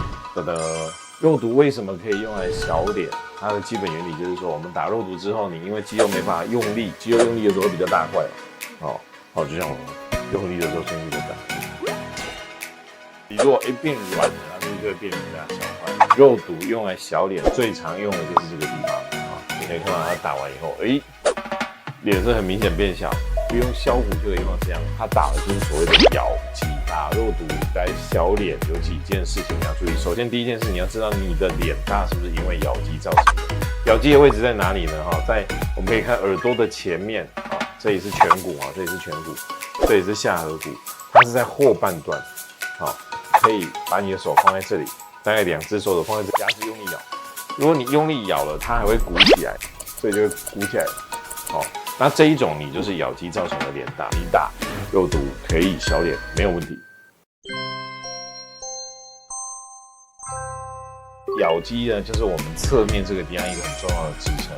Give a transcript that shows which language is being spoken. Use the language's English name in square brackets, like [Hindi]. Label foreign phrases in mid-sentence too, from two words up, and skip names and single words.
[Chinese] 肉毒為什麼可以用來小臉？它的基本原理就是说，我們打肉毒之後，你因為肌肉沒辦法用力，肌肉用力的時候會比較大塊，就像我用力的時候胸部就大。你如果變軟了，它就會變比較小塊。肉毒用來小臉最常用的就是這個地方你可以看到它打完以後，臉是很明顯變小，不用削骨就可以用到這樣。它打的就是所謂的咬肌。打肉毒來小臉有幾件事情要注意。首先第一件事，你要知道你的臉大是不是因為咬肌造成的。咬肌的位置在哪裡呢？在我们可以看耳朵的前面，這裡是颧骨這裡是颧骨，這裡是下頜骨，它是在後半段。可以把你的手放在這裡，大概2隻手指放在這裡，牙齒用力咬。如果你用力咬了，它還會鼓起來，所以就會鼓起來。那這一種你就是咬肌造成的臉大，你打肉毒可以小臉沒有問題。咬肌呢，就是我們側面這個地方一個很重要的支撐。